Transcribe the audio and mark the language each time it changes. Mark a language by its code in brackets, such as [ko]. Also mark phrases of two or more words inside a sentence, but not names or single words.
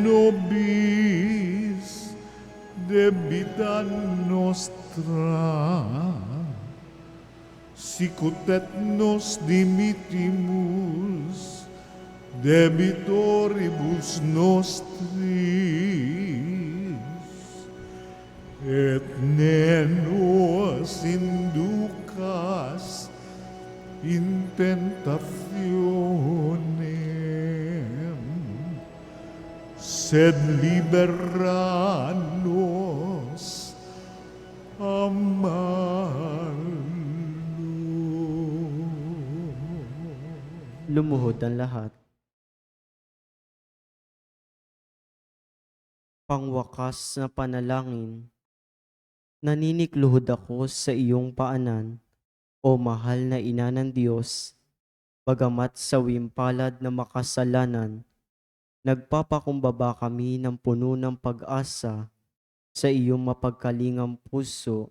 [la] nobis debita nostra, sicut et nos dimittimus debitoribus nostris, et ne nos inducas in tentationem, sed libera nos a malo. [tl] Lumuhod ang lahat. Pangwakas na panalangin. Naninikluhod ako sa iyong paanan, o mahal na ina ng Diyos, bagamat sa wimpalad na makasalanan, nagpapakumbaba kami ng puno ng pag-asa sa iyong mapagkalingang puso.